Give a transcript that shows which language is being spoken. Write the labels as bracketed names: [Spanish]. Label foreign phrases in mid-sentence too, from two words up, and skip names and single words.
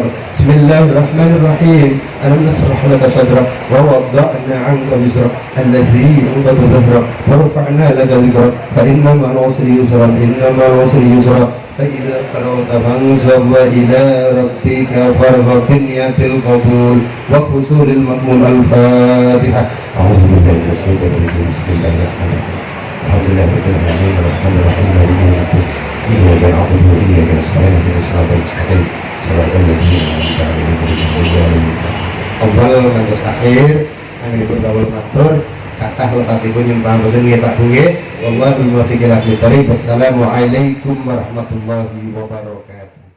[Arabic] بسم الله الرحمن الرحيم. ألم نشرح لك صدرك ووضعنا عنك وزرك الذي أنقض ظهرك ورفعنا لك ذكرك فإن مع العسر يسرا إن مع العسر يسرا فإذا فرغت فانصب وإلى ربك فارغب. بنية القبول وحصول المأمون. الفاتحة. أعوذ بالله من الشيطان الرجيم. بسم الله الرحمن الرحيم. الحمد لله رب العالمين الرحمن الرحيم مالك يوم الدين. إياك نعبد وإياك نستعين اهدنا الصراط المستقيم صراط الذين أنعمت عليهم غير المغضوب عليهم. [Javanese] Awal ngantos akhir anggen bergaul matur kathah lepatipun nyembah boten nggih Pak Bu nggih. [Arabic] والله الموفق إلى أقوم الطريق. والسلام عليكم ورحمة الله وبركاته.